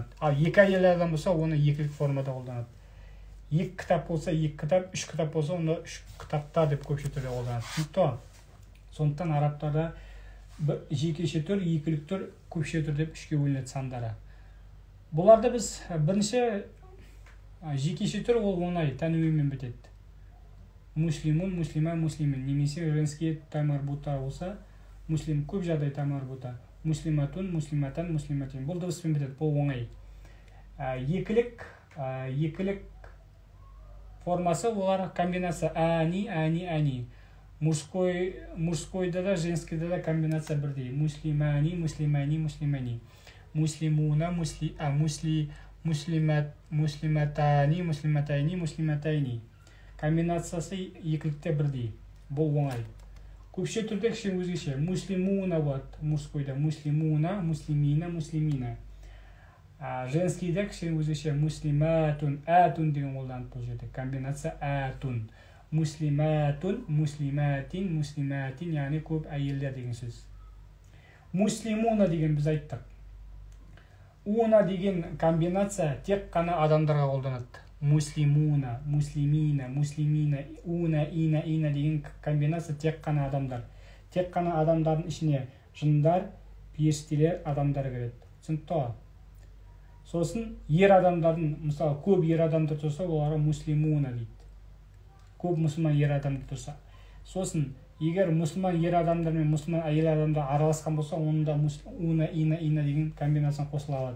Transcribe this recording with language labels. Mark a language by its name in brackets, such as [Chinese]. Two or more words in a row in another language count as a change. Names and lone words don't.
[Kazakh] Ал екі әйел адам болса, оны екілік формада қолданады. Екі кітап болса, екі кітап, үш кітап болса, онда үш кітаптар деп көпше түрде қолданады. Сондықтан арабтарда жекеше түр, екілік түр, көпше түр деп үшке бөлінеді сандары. Бұларды біз бірінші жекеше түр ол оңай, тәнуинмен бітеді. [Arabic] مسلمٌ، مسلمة، مسلمٍ. [Kazakh] Немесе женский тамарбута болса, муслим көп жағдай тамарбута. [Arabic] مسلمةٌ، مسلمةً، مسلمةٍ. [Kazakh] Бұл дыбыспен бітеді, бұл оңай. Екілік формасы олар комбинация ани. Мужскойда да, женскийда да комбинация бірдей. [Arabic] مسلمانِ، مسلمانِ، مسلمانِ. مسلمونَ، مسلمتانِ، مسلمتَيْنِ، مسلمتَيْنِ. [Kazakh] Комбинациясы екілікте бірдей. Бұл оңай. Көпше түрде кішкене өзгеше. Муслимуна болады мужскойда. [Arabic] مسلمونَ، مسلمينَ، مسلمينَ. [Kazakh] Женскийде кішкене өзгеше. Муслиматун, атун деген қолданып бұл жерде. Комбинация атун. [Arabic] مسلماتٌ، مسلماتٍ، مسلماتٍ, [Kazakh] яғни көп әйелдер деген сөз. Муслимуна деген біз айттық. Уна деген комбинация тек қана адамдарға қолданады. [Arabic] مسلمونَ، مسلمينَ، مسلمينَ، ونَ، ينَ [Kazakh] деген комбинация тек қана адамдар. Тек қана адамдардың ішіне жындар, періштелер, адамдар кіреді. Түсінікті ғой? Сосын ер адамдардың, мысалы көп ер адамдар тұрса, оларға муслимуна дейді. Көп мұсылман ер адамдар тұрса. Сосын егер мұсылман ер адамдар мен мұсылман әйел адамдар араласқан болса, онда [Arabic] ونَ، ينَ [Kazakh] деген комбинацияны қосыла алады.